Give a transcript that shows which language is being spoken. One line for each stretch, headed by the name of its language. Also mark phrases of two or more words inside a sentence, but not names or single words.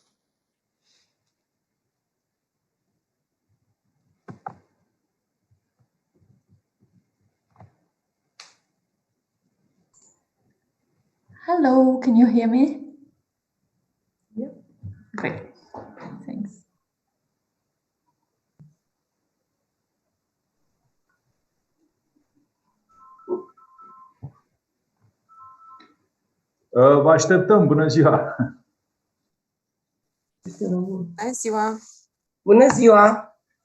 English: Hello, can you hear me? Yep. Great, thanks.
Romanian: Vă așteptăm, bună ziua! Bună ziua! Bună ziua!